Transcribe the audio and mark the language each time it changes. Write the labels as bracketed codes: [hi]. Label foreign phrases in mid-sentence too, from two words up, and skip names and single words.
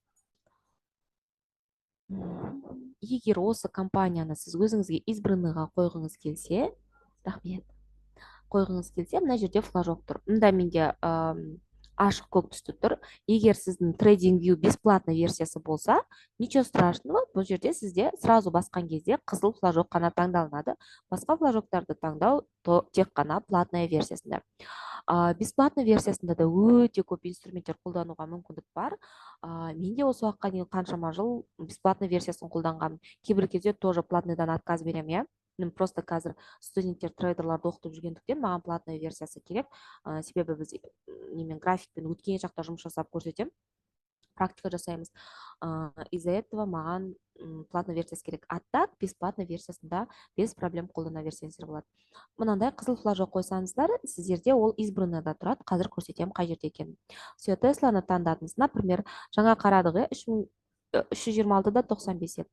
[kk] Егер осы компанияны сіз өзіңізге избранныйға қойғыңыз келсе, мына жерде флажок тұр. Мұнда менде ашық көк түсті тұр. Егер сіздің TradingView бесплатный версиясы болса, [ru] ничего страшного, [kk] бұл жерде сізде сразу басқан кезде қызыл флажок қана таңдалынады. Басқа флажоктарды таңдау тек қана платная версиясында. Бесплатный версиясында да өте көп инструменттер қолдануға мүмкіндік бар. Менде осы уақытқа дейін қаншама жыл бесплатный версиясын қолданған. Кейбір кезде тоже платныйдан отказ берем, Мен просто қазір студенттер трейдерларды оқытып жүргендіктен маған платный версиясы керек. Себебі біз немен графикпен өткен жақта жұмыс жасап көрсетем, практика жасаймыз. [ru] Из-за этого [kk] маған платный версиясы керек. [ru] А так [kk] бесплатный версиясында [ru] без проблем [kk] қолдана берсеңіздер болады. Мынандай қызыл флажок қойсаңыздар, сіздерде ол избранныйда тұрады. Қазір көрсетем қай жерде екенін. Все, Тесланы таңдадыңыз. Например, жаңа қарадық, 326 да 95 еді.